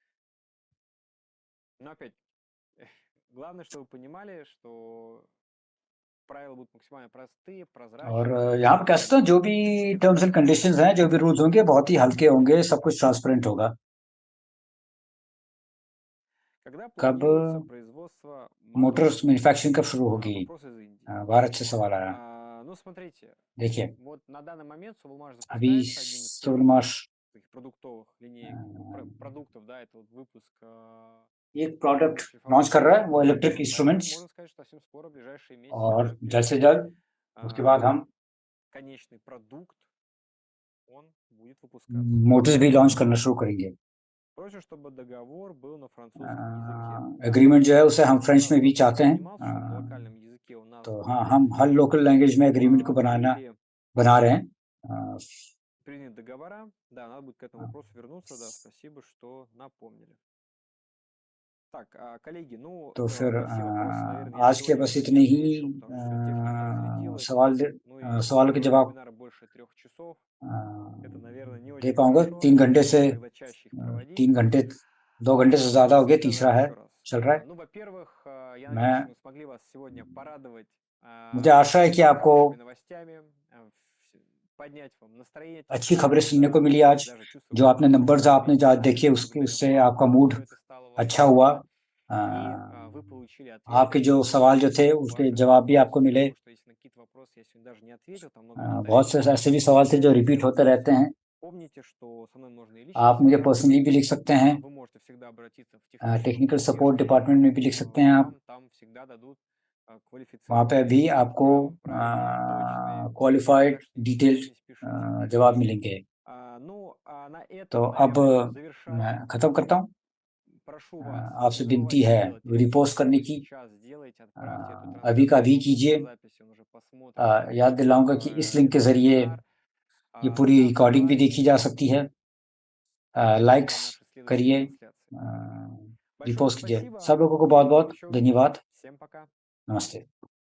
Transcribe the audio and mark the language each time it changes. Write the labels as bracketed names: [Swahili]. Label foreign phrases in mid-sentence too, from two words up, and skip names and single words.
[Russian] Но опять, главное, чтобы вы понимали, что правила будут максимально простые, прозрачные. [Hindi] और यहाँ पे कह सकता हूँ जो भी [English] terms and conditions [Hindi] हैं, जो भी रूल्स होंगे, बहुत ही हल्के होंगे, सब कुछ ट्रांसपेरेंट होगा। कब [English] motors manufacturing [Hindi] कब शुरू होगी? भारत से सवाल आया। [Russian] Ну, смотрите, [Hindi] देखिए, [Russian] вот на данный момент Sovelmash [Hindi] अभी [Russian] запускается один из [Hindi] सोलमाश [Russian] таких продуктовых линеек, продуктов, да, это вот выпуск [Hindi] एक [English] product launch [Hindi] कर रहा है, वो [English] electric instruments, [Russian] можно сказать, что совсем скоро, в ближайшие месяцы, [Hindi] और [Russian] уже [Hindi] जल्द से [Russian] первый, [Hindi] जल्द उसके बाद हम [Russian] конечный продукт, он будет выпускаться. [Hindi] मोटर्स भी लॉन्च करना शुरू करेंगे। [Russian] Просят, чтобы договор был на французском языке. [Hindi] एग्रीमेंट जो है उसे हम [Russian] Один [Hindi] फ्रेंच [Russian] раз [Hindi] में भी [Russian] вопрос [Hindi] चाहते हैं। [Russian] поднимался, чтобы на локальном языке у нас [Hindi] तो [Russian] был [Hindi] हाँ, हम हर [English] local language [Hindi] में एग्रीमेंट को [Russian] были [Hindi] बना रहे हैं। आ, [Russian] приняты договора. Да, надо будет к этому вопросу вернуться. Да, спасибо, что напомнили. Так, коллеги, ну, [Hindi] तो फिर [Russian] на все вопросы, наверное, я [Hindi] आज के [Russian] сегодня [Hindi] बस [Russian] уже не [Hindi] इतने ही [Russian] ответил, потому что техника разрядилась. [Hindi] सवाल [Russian] Ну и [Hindi] सवालों के [Russian] делать [Hindi] जवाब [Russian] вебинары больше 3 часов, это, наверное, не [Hindi] दे [Russian] очень [Hindi] पाऊंगा। [Russian] хорошо. [Hindi] 3 घंटे से [Russian] Нужно тогда чаще их проводить. [Hindi] 3 घंटे 2 घंटे से ज्यादा हो गया, [Russian] Значит, [Hindi] तीसरा [Russian] тогда [Hindi] है [Russian] еще раз. [Hindi] चल रहा है। [Russian] Ну, во-первых, я [Hindi] मैं [Russian] надеюсь, что мы смогли вас сегодня порадовать [Hindi] मुझे आशा है कि आपको [Russian] хорошими новостями, поднять вам настроение. [Hindi] अच्छी खबरें सुनने को मिली आज। [Russian] Даже чувствовать [Hindi] जो आपने [Russian] себя [Hindi] नंबर्स आपने जो आज देखे [Russian] благодаря [Hindi] उससे [Russian] вам, [Hindi] आपका मूड [Russian] что это стало [Hindi] अच्छा [Russian] возможно. [Hindi] हुआ। [Russian] И вы получили [Hindi] आपके [Russian] ответы [Hindi] जो [Russian] на [Hindi] सवाल जो थे [Russian] ваши [Hindi] उसके जवाब भी [Russian] вопросы. [Hindi] आपको मिले। [Russian] Потому что если на какие-то вопросы я сегодня даже не ответил, там много [Hindi] बहुत से [Russian] повторений. [Hindi] ऐसे भी सवाल थे जो रिपीट होते रहते हैं। [Russian] Помните, что со мной можно и лично [Hindi] आप मुझे [Russian] связаться. [Hindi] पर्सनली भी लिख सकते हैं, [Russian] Вы можете всегда обратиться в техническую [English] technical support [Russian] поддержку. [Hindi] डिपार्टमेंट में भी लिख सकते हैं आप। [Russian] Вам там всегда дадут [Hindi] वहाँ पे [Russian] квалифицированные, [Hindi] भी आपको [Russian] правильные, точные, [Hindi] क्वालिफाइड [Russian] точные [Hindi] डिटेल्ड [Russian] замечания спешите. [Hindi] जवाब मिलेंगे। [Russian] Ну, а на [Hindi] तो [Russian] этом, [Hindi] अब [Russian] наверное, будем завершать. [Hindi] मैं ख़त्म करता हूँ। [Russian] Прошу вас, [Hindi] आपसे [Russian] не [Hindi] विनती [Russian] забывайте [Hindi] है [Russian] сделать это [Hindi] रिपोस्ट करने की। [Russian] сейчас сделайте, отправьте эту [Hindi] अभी का अभी [Russian] трансляцию [Hindi] कीजिए। [Russian] по записи, он уже посмотрит [Hindi] याद दिलाऊंगा कि इस लिंक के ज़रिए ये पूरी [Russian] ставьте [Hindi] रिकॉर्डिंग भी [Russian] лайки, [Hindi] देखी जा सकती है। [Russian] для [Hindi] लाइक्स [Russian] нашей следующей [Hindi] करिए, [Russian] трансляции. Большое [Hindi] रिपोस्ट कीजिए। [Russian] спасибо. [Hindi] सब लोगों को बहुत-बहुत [Russian] Еще увидимся. [Hindi] धन्यवाद। [Russian] Всем пока. [Hindi] नमस्ते।